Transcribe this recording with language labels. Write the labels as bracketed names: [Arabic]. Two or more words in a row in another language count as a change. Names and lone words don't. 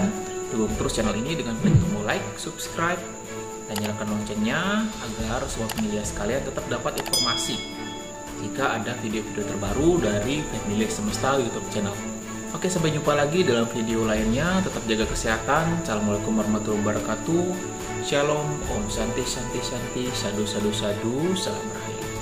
[Indonesian] Dukung terus channel ini dengan klik tombol like, subscribe, dan nyalakan loncengnya agar sobat pemilih sekalian tetap dapat informasi jika ada video-video terbaru dari Family Semesta YouTube channel. Oke, sampai jumpa lagi dalam video lainnya. Tetap jaga kesehatan. [Arabic] السلام عليكم ورحمة الله وبركاته. Shalom, [Sanskrit] ॐ शान्तिः शान्तिः शान्तिः साधु साधु साधु, [Indonesian] Salam Rahayu.